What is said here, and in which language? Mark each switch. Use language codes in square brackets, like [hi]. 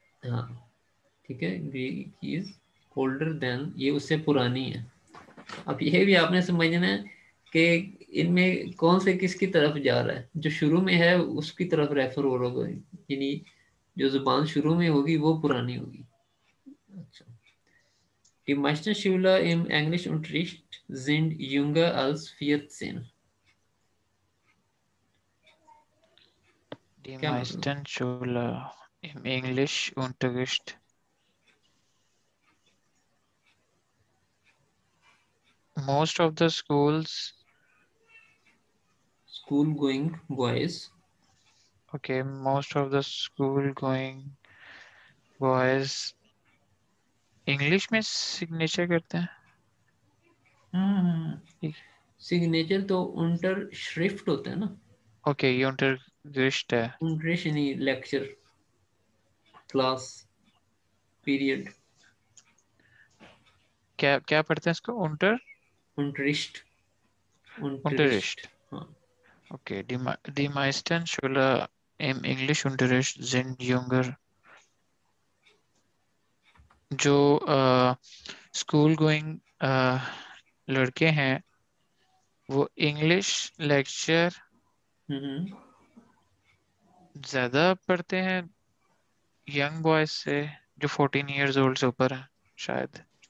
[hi] हाँ ठीक है, [en] Greek is older than, [hi] ये उससे पुरानी है। अब ये भी आपने समझना है कि इनमें कौन से किसकी तरफ जा रहा है। जो शुरू में है उसकी तरफ रेफर हो रहा होगा, यानी जो जुबान शुरू में होगी वो पुरानी होगी। [de] अच्छा, Die meisten Schüler im Englischunterricht sind jünger als 14। Die [hi] क्या मतलब। [de] meisten Schüler im Englischunterricht, [en] most of the schools, school going boys. okay, most of the school going boys [hi] English में सिग्नेचर करते हैं। ठीक। सिग्नेचर तो उंटर श्रिफ्ट होता है ना। ओके, ये unterricht है। उंटरिश यानी लेक्चर, क्लास, पीरियड। क्या क्या पढ़ते हैं इसको, [de] उंटरिस्ट, उंटरिस्ट। unterricht। [hi] हाँ। [de] Okay, die meisten Schüler im Englischunterricht sind jünger। [hi] जो स्कूल गोइंग लड़के हैं वो इंग्लिश लेक्चर हम्म। ज्यादा पढ़ते हैं यंग बॉयज से, जो 14 इयर्स ओल्ड से ऊपर है शायद।